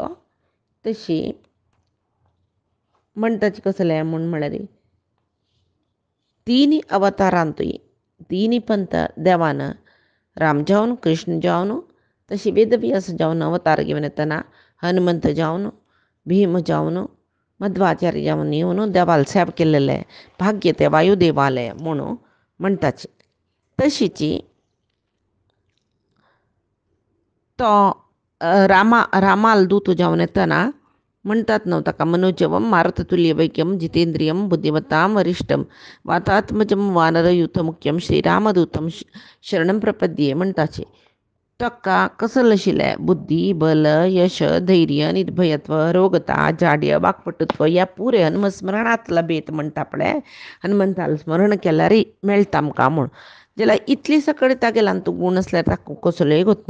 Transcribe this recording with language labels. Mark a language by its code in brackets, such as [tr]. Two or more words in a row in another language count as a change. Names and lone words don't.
[kok] तशी म्हणटाची कसलें म्हूण म्हळ्यार तिनी अवतारांतूय तिनी पंथ देवान राम जावन कृष्ण जावन तशी वेदव्यास जावन अवतार घेवन येतना हनुमंत जावन भीम जावन मध्वाचार्य जावन येवन देवाल सेवा केल्लें भाग्य ते वायुदेवाले म्हूण म्हणटाचे. तशीची तो रामाल दूत जावन येतना म्हणटात न्हू ताका [sa] मनोजवम मारुततुल्य वैक्यम जितेंद्रियम बुद्धिमत्ताम वरिष्ठम वातात्मजम वानरयुत मुख्यम श्रीरामदूतम शरणम प्रपद्ये [kok] म्हणटाचे. ताका कसले आशिल्लें [sa] बुद्धी बल यश धैर्य निर्भयत्व रोगता जाड्य वाकपटुत्व [kok] ह्या पुरे हनुमस्मरणांत लभेत म्हणटा पळय. हनुमंताल स्मरण केल्यार मेळटा आमकां म्हूण जाल्यार इतली सकळी तागेल्यान तूं गूण आसल्यार ताका कसलोय गोत ना.